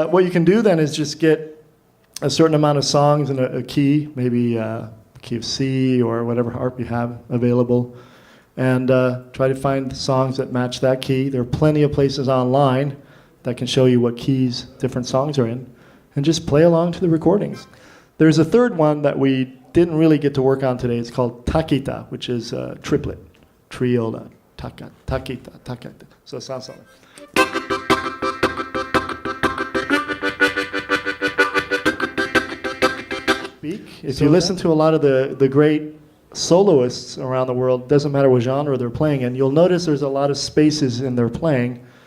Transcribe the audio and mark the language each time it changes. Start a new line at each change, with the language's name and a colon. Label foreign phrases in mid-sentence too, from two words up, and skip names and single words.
English: What you can do then is just get a certain amount of songs in a key, maybe a key of C or whatever harp you have available, and try to find songs that match that key. There are plenty of places online that can show you what keys different songs are in, and just play along to the recordings. There's a third one that we didn't really get to work on today. It's called takita, which is a triplet, triola, takita, takita. So it sounds like. If you listen to a lot of the great soloists around the world, doesn't matter what genre they're playing in, you'll notice there's a lot of spaces in their playing.